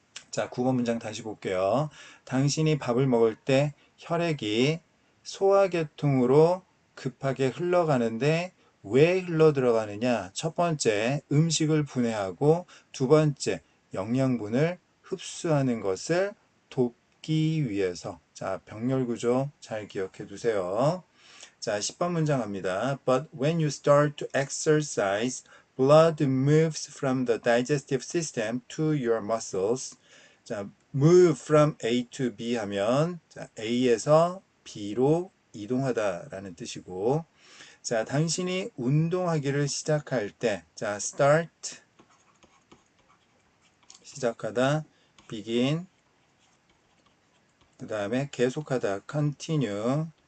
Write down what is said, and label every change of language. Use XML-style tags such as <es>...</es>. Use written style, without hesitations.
<ko>자, 9번 문장 다시 볼게요. 당신이 밥을 먹을 때 혈액이 소화계통으로 급하게 흘러가는데 왜 흘러 들어가느냐? 첫 번째, 음식을 분해하고 두 번째, 영양분을 흡수하는 것을 돕기 위해서. 자, 병렬 구조 잘 기억해 두세요. 자, 10번 문장 갑니다.</ko> <en>But when you start to exercise, blood moves from the digestive system to your muscles.</en> <ko>자,</ko> <en>move from A to B</en> <ko>하면 자, A에서 B로 이동하다라는 뜻이고, 자, 당신이 운동하기를 시작할 때, 자, start 시작하다, begin, 그 다음에 계속하다, continue.</ko>